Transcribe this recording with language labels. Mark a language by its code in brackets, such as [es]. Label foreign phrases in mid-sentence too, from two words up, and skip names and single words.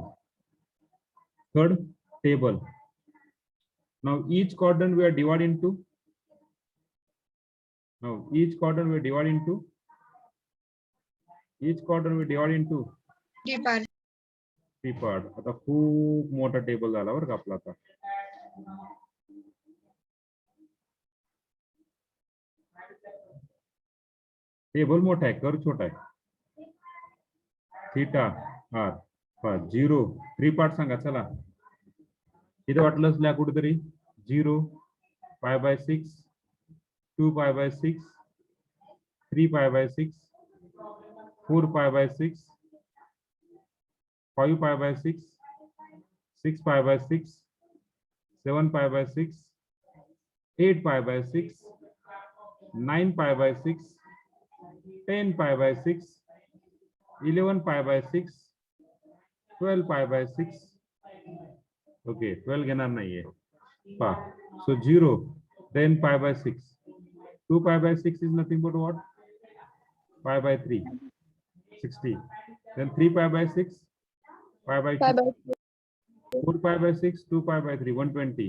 [en] Third table. Now each quadrant we are divided into. Each quadrant we divide into 3 part. [mr] आता खूप मोठा टेबल झाला बरं का आपला आता. टेबल मोठा आहे, कर्व छोटा आहे. थीटा r 0 3 पार्ट सांगा चला. इथे वाटलंच लिहा कुठेतरी 0, [en] pi by 6, 2 pi by 6, 3 pi by 6, 4 pi by 6, 5 pi by 6, 6 pi by 6, 7 pi by 6, 8 pi by 6, 9 pi by 6, 10 pi by 6, 11 pi by 6, 12 pi by 6. [mr] Okay, 12 घेणार नाहीये. [en] So 0, then pi by 6. 2 pi by 6 is nothing but what? Pi by 3, 60. Then 3 pi by 6, pi by 2. 4 pi by 6, 2 pi by 3, 120.